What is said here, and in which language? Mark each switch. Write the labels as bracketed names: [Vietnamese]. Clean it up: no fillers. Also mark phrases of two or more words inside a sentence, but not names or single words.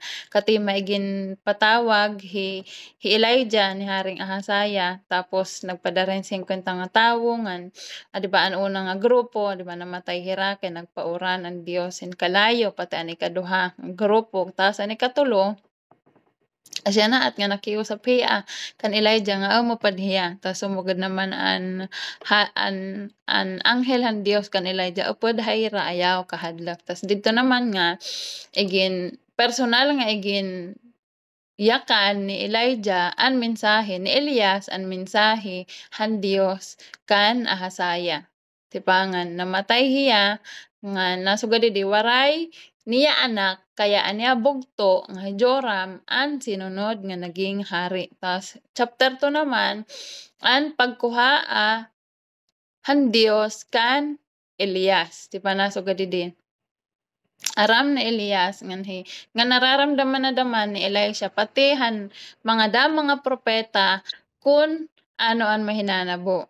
[Waray] Kati may ginpatawag hi Elijah ni Haring Ahasaya, tapos nagpadarin 50 nga tawo ngan diba ang unang nga grupo, diba namatay hira kay nagpauran ang Dios in kalayo, pati ang ikaduha nga grupo, taas ang ikatulo asya na at nga nakiusap hiya kan Elijah nga mapadhiya. Tas sumugod naman an anghel han Dios kan Elijah upod hayra ayaw kahadlak. Tas dito naman nga personal nga yakan ni Elijah ang mensahe ni Elias, ang mensahe han Dios kan Ahasaya. Tipangan namatay hiya nga nasugad di waray niya anak, kaya anya bugto nga Joram ang sinunod nga naging hari. Tas chapter 2 naman ang pagkuha han Dios kan Elias. Di pa nasugad di aram na Elias nga nararamdaman na daman ni Elisha pati han mga propeta kun ano ang mahinanabo.